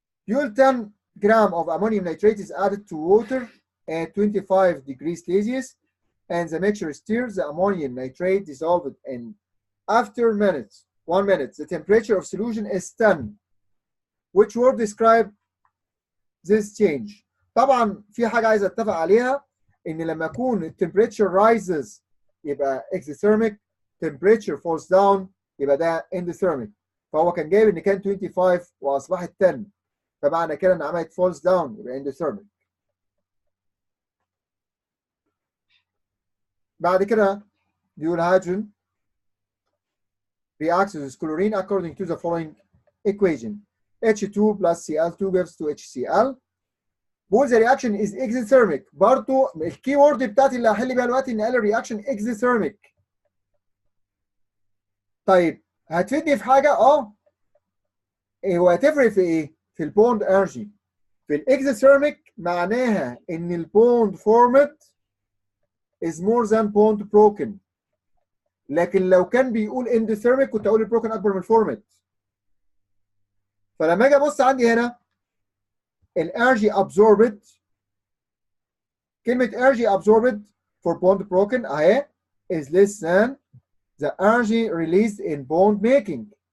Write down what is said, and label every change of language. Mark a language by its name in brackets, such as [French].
[English] fuel 10 gram of ammonium nitrate is added to water at 25 degrees Celsius and the mixture stirs the ammonium nitrate dissolved in after minutes 1 minute the temperature of solution is 10. which word describe this change؟ [Arabic] طبعا في حاجه عايز اتفق عليها، ان لما يكون التمبريتشر رايزز يبقى exothermic، [English] temperature falls down [Arabic] يبقى ده [English] endothermic. [Arabic] فهو كان جايب ان كان 25 واصبحت 10 فمعنى كده ان عملت [English] falls down [Arabic] يبقى endothermic. بعد كده بيقول [English] hydrogen reacts with chlorine according to the following equation. H2 plus Cl2 gives to HCl. [Arabic] بقول [English] the reaction is exothermic. [Arabic] برضه الكي وورد بتاعتي اللي هحل بيها دلوقتي ان قال الرياكشن exothermic. طيب هتفيدني في حاجه؟ هو هتفرق في ايه؟ في البوند انرجي. في الاكزوثيرميك معناها ان البوند فورمت [English] is more than bond broken. [Arabic] لكن لو كان بيقول اندوثيرميك كنت اقول البروكن اكبر من الفورمت. فلما اجي ابص عندي هنا الانرجي [English] absorbed، [Arabic] كلمه [English] energy absorbed for bond broken [Arabic] اهي [English] is less than the energy released in bond making.